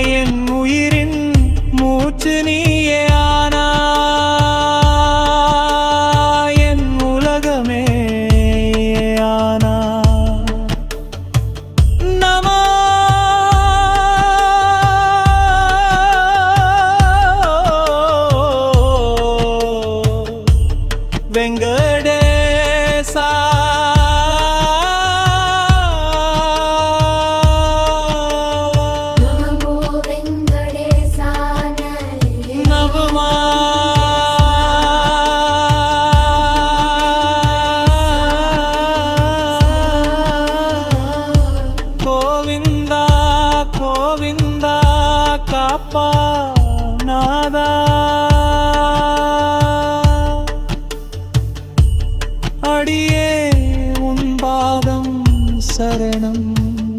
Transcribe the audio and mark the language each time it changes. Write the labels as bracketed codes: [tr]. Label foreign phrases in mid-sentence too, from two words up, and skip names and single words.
[ta] என் உயிரின் மூச்சு நீயே ஆனாய், என் உலகமே ஆனாய். [sa] नमो वेङ्कटेशा। नमो वेंकटेशाय नमः। [ta] கோவிந்தா கோவிந்தா காப்பா நாதா, அடியே உன் பாதம் சரணம்।